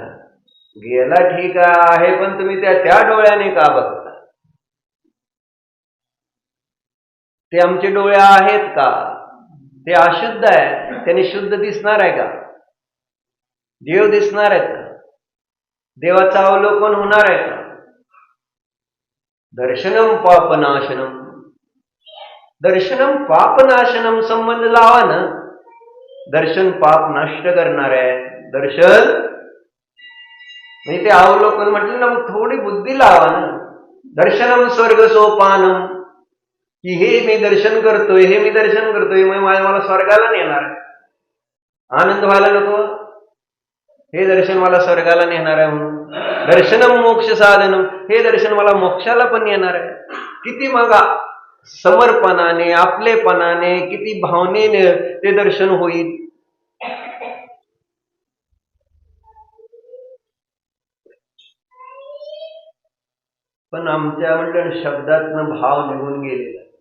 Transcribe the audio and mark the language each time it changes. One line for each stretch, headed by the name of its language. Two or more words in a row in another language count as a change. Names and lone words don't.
Marathi: गेला ठीक आहे, पण तुम्ही त्या डोळ्याने का बघता. ते आमचे डोळे आहेत का, ते अशुद्ध आहे, त्याने शुद्ध दिसणार आहे का. देव दिसणार आहेत का, देवाचं अवलोकन होणार आहे का.
Sanskrit: दर्शनम पापनाशनम, दर्शनम पापनाशनम
Marathi: संबंध लावा ना. दर्शन पाप नष्ट करणार आहे. दर्शन म्हणजे ते अवलोकन म्हटलं ना, मग थोडी बुद्धी लावा ना.
Sanskrit: दर्शनम स्वर्ग सोपानम,
Marathi: की हे मी दर्शन करतोय मग मला स्वर्गाला नेणार, आनंद व्हायला नको. हे दर्शन मला स्वर्गाला नेणार आहे म्हणून.
Sanskrit: दर्शनम मोक्ष साधनम,
Marathi: हे दर्शन मला मोक्षाला पण नेणार आहे. किती मग समर्पणाने, आपलेपणाने, किती भावनेने ते दर्शन होईल. पण आमच्या म्हणलं शब्दातनं भाव निघून गेलेला.